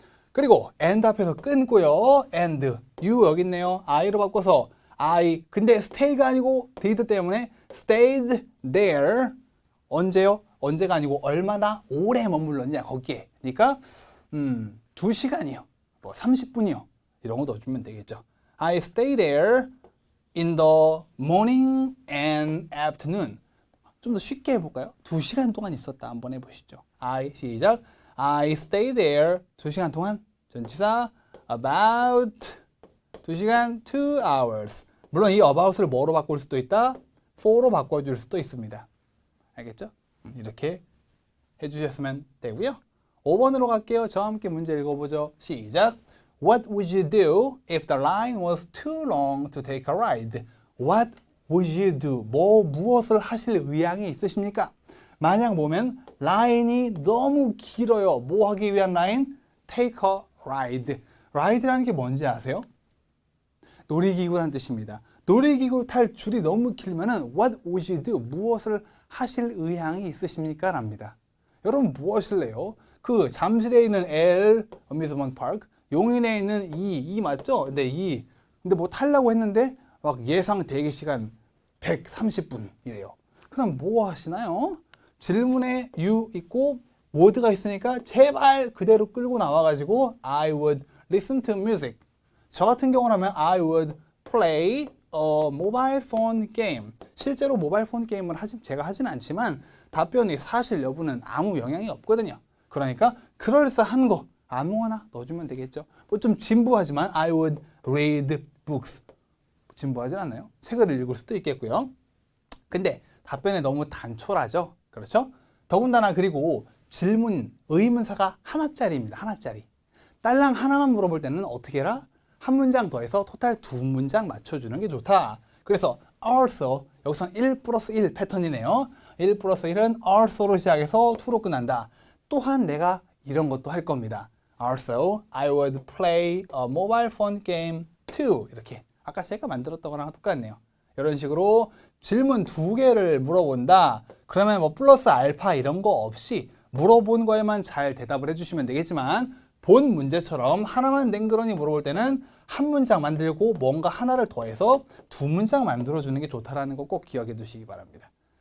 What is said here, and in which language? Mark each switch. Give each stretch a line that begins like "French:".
Korean: 그리고 and 앞에서 끊고요. and, you 여기 있네요. I로 바꿔서 I. 근데 stay가 아니고 did 때문에
English: stayed there.
Korean: 언제요? 언제가 아니고 얼마나 오래 머물렀냐 거기에. 그러니까 2시간이요. 뭐 30분이요. 이런 거 넣어주면 되겠죠.
English: I stayed there in the morning and afternoon.
Korean: 좀 더 쉽게 해볼까요? 2시간 동안 있었다. 한번 해보시죠. 시작.
English: I stayed there
Korean: 2시간 동안. 전치사 about 2시간 2 hours. 물론 이 about을 뭐로 바꿀 수도 있다? for로 바꿔줄 수도 있습니다. 알겠죠? 이렇게 해주셨으면 되고요. 5번으로 갈게요. 저와 함께 문제 읽어보죠. 시작.
English: What would you do if the line was too long to take a ride? What would you do?
Korean: 무엇을 하실 의향이 있으십니까? 만약 보면 라인이 너무 길어요. 뭐 하기 위한 라인?
English: Take a ride.
Korean: ride라는 게 뭔지 아세요? 놀이기구라는 뜻입니다. 놀이기구 탈 줄이 너무 길면은
English: What would you do?
Korean: 무엇을 하실 의향이 있으십니까? 랍니다. 여러분 뭐 하실래요? 그 잠실에 있는 L 어뮤즈먼트 파크, 용인에 있는 E 맞죠? 근데 근데 뭐 타려고 했는데 막 예상 대기 시간 130분이래요. 그럼 뭐 하시나요? 질문에 you 있고 word가 있으니까 제발 그대로 끌고 나와가지고
English: I would listen to music.
Korean: 저 같은 경우라면
English: I would play a mobile phone game.
Korean: 실제로 모바일 폰 게임을 제가 하지는 않지만 답변이 사실 여부는 아무 영향이 없거든요. 그러니까 그럴싸한 거 아무거나 넣어주면 되겠죠. 뭐 좀 진부하지만
English: I would read books.
Korean: 진부하진 않나요? 책을 읽을 수도 있겠고요. 근데 답변에 너무 단촐하죠. 그렇죠? 더군다나 그리고 질문, 의문사가 하나짜리입니다. 하나짜리. 딸랑 하나만 물어볼 때는 어떻게 해라? 한 문장 더해서 토탈 2문장 맞춰주는 게 좋다. 그래서 also 여기서는 1 플러스 1 패턴이네요. 1 플러스 1은 also로 시작해서 to로 끝난다. 또한 내가 이런 것도 할 겁니다.
English: Also, I would play a mobile phone game too.
Korean: 이렇게 아까 제가 만들었던 거랑 똑같네요. 이런 식으로 질문 2개를 물어본다. 그러면 뭐 플러스 알파 이런 거 없이 물어본 거에만 잘 대답을 해주시면 되겠지만 본 문제처럼 하나만 맹그러니 물어볼 때는 한 문장 만들고 뭔가 하나를 더해서 2문장 만들어주는 게 좋다라는 거 꼭 기억해 두시기 바랍니다.